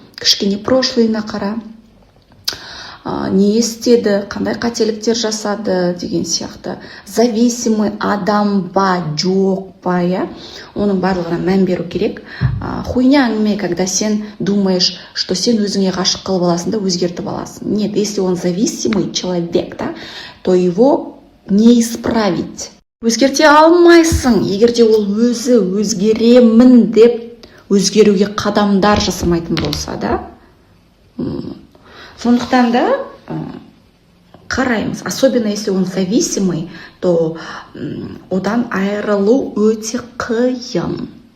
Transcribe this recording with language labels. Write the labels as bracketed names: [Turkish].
[Kazakh] Кішкене прошлыйына қара, не істеді, қандай қателіктер жасады деген сияқты. Зависимый адам ба, жоқ па, оның барлығына мән беру керек. Хуйня әңгіме, [Russian] когда [Kazakh] сен [Russian] думаешь, что [Kazakh] сен өзіңе ғашық қылып аласың да өзгертіп аласың. [Russian] Нет, если он зависимый человек, то его не исправить. [Kazakh] Өзгерте алмайсың, егерде ол өзі өзгеремін деп өзгеруге қадамдар жасамайтын болса да. Сондықтан да қараймыз, [Russian] особенно если он зависимый, то [Kazakh] одан айырылу өте қиын.